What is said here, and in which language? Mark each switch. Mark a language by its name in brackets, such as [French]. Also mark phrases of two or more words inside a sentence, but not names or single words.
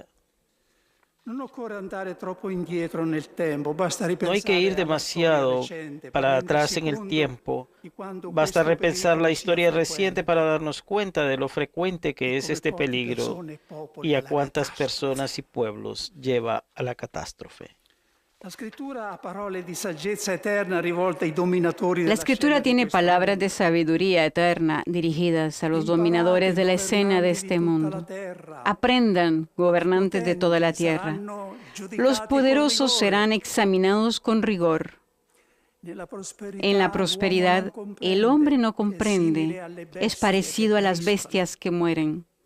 [Spanish] No hay que ir demasiado para atrás en el tiempo. Basta repensar la historia reciente para darnos cuenta de lo frecuente que es este peligro y a cuántas personas y pueblos lleva a la catástrofe. La Escritura [Italian] ha parole di saggezza eterna rivolte ai dominatori [Spanish] La [Italian] della [Spanish] Escritura [Italian] scena di [Spanish] tiene [Italian] questo [Spanish] palabras [Italian] mondo. [Spanish] de sabiduría eterna dirigidas a los dominadores de la escena de este mundo. Aprendan, gobernantes de toda la tierra. Los poderosos serán examinados con rigor. En la prosperidad, el hombre no comprende, es parecido a las bestias que mueren.